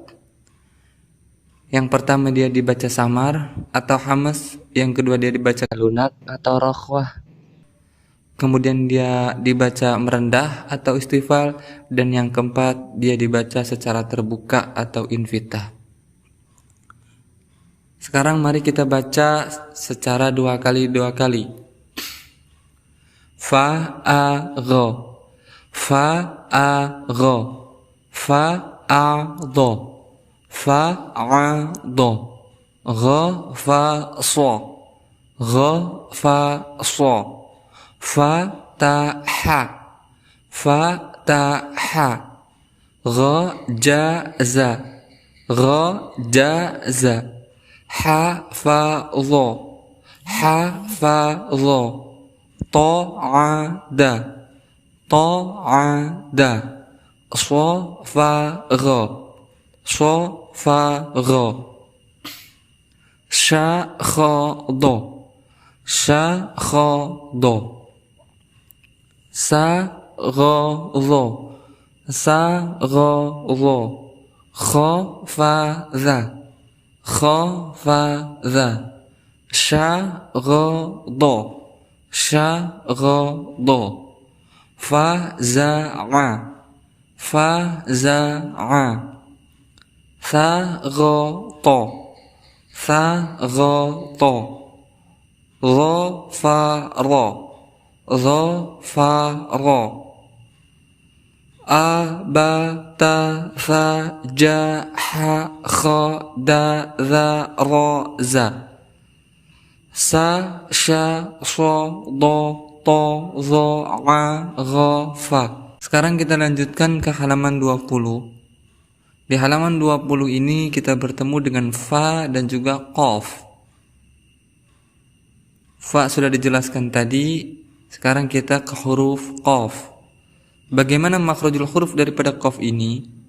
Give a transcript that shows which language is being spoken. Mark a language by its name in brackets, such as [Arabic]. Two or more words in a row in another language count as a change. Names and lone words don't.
[Indonesian] Yang pertama dia dibaca samar atau hamas, yang kedua dia dibaca lunak atau rakhwah. kemudian dia dibaca merendah atau istifal, dan yang keempat dia dibaca secara terbuka atau invitah. Sekarang mari kita baca secara dua kali. Fa a gho, fa a gho, fa a do, fa a do, gho fa so, gho fa so, fa ta ha, fa ta ha, gho ja za, gho ja za, ha fa lo, ha fa lo, to a da, to a da, so fa gho, so fa gho, sha kho do, sha kho do, sa gho lo, sa gho lo, kho fa za, kho fa za, sha gho do, sha gho do, fa za a, fa za a, sa gho to, sa gho to, lo fa ro, lo fa ro, a ba ta fa ja ha kho da za ro za, sa sha so do to zo a gho fa. Sekarang kita lanjutkan ke halaman 20. Di halaman 20 ini kita bertemu dengan fa dan juga qaf. Fa sudah dijelaskan tadi, sekarang kita ke huruf qaf. Bagaimana makhrajul huruf daripada qaf ini?